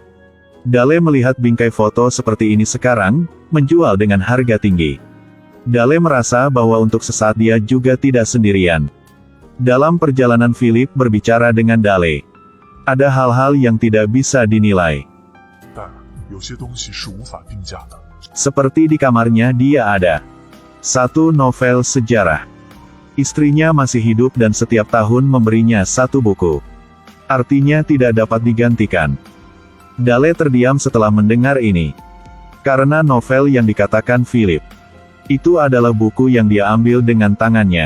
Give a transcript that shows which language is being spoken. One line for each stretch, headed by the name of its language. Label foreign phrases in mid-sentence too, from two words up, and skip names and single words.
Indonesian: Dale melihat bingkai foto seperti ini sekarang, menjual dengan harga tinggi. Dale merasa bahwa untuk sesaat dia juga tidak sendirian. Dalam perjalanan Philip berbicara dengan Dale. Ada hal-hal yang tidak bisa dinilai.
Chinese: 但有些东西是无法定价的。
Indonesian: Seperti di kamarnya dia ada satu novel sejarah. Istrinya masih hidup dan setiap tahun memberinya satu buku. Artinya tidak dapat digantikan. Dale terdiam setelah mendengar ini. Karena novel yang dikatakan Philip. Itu adalah buku yang dia ambil dengan tangannya.